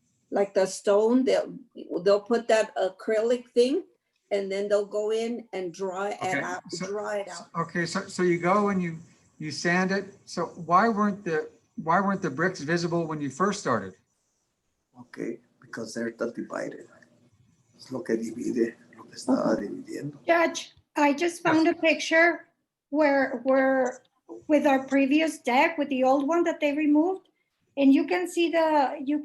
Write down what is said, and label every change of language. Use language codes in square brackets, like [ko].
[en] Like the stone, they'll put that acrylic thing and then they'll go in and draw it Okay, out, so- draw it out. Okay, so you go and you sand it. So why weren't the bricks visible when you first started? Okay, because they're divided. [es] Es lo que divide, lo que estaba dividiendo. [en] Judge, I just found a picture where with our previous deck, with the old one that they removed, and you can see the